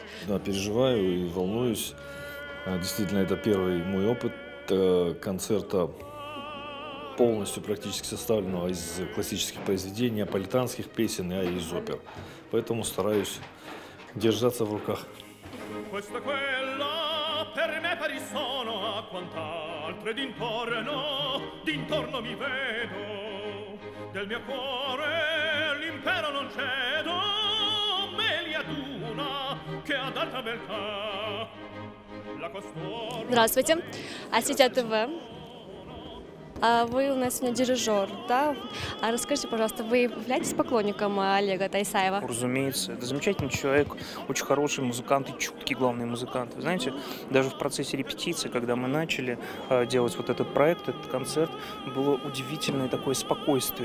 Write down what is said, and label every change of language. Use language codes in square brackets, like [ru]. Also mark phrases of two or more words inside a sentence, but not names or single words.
[ru] Да, переживаю и волнуюсь. Действительно, это первый мой опыт концерта, полностью практически составленного из классических произведений, неаполитанских песен и из опер. Поэтому стараюсь держаться в руках. [it] Per me pari sono a quant'altre d'intorno mi vedo, del mio cuore l'impero non cedo, me li aduna che ad alta beltà la costoro. [ru] Здравствуйте, Осетия ТВ. Вы у нас сегодня дирижер, да? Расскажите, пожалуйста, вы являетесь поклонником Олега Тайсаева? Разумеется, это замечательный человек, очень хороший музыкант и чуткий главный музыкант. Вы знаете, даже в процессе репетиции, когда мы начали делать вот этот проект, этот концерт, было удивительное такое спокойствие.